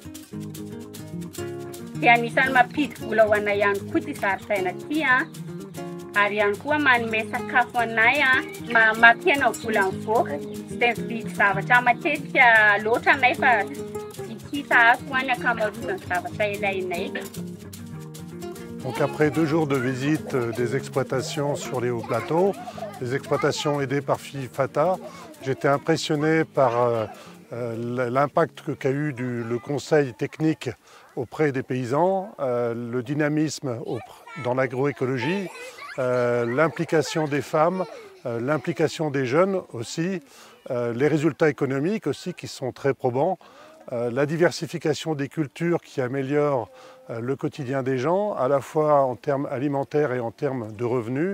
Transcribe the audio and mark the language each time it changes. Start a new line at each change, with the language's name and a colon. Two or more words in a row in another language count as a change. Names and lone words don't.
Malagasy: Dia anisan'ny mampidi vola ho anay ihany koa ty zaridaina ty ary ihany koa manome sakafo anay mampiena vola mivoaka tsy dia mividy zavatra matetika loatra anay fa hita ako any ankamaroan'ny zavatra ilainay.
French: Donc après 2 jours de visite des exploitations sur les hauts plateaux, des exploitations aidées par FIFATA, j'étais impressionné par l'impact qu'a eu le conseil technique auprès des paysans, le dynamisme dans l'agroécologie, l'implication des femmes, l'implication des jeunes aussi, les résultats économiques aussi qui sont très probants, la diversification des cultures qui améliore le quotidien des gens, à la fois en termes alimentaires et en termes de revenus.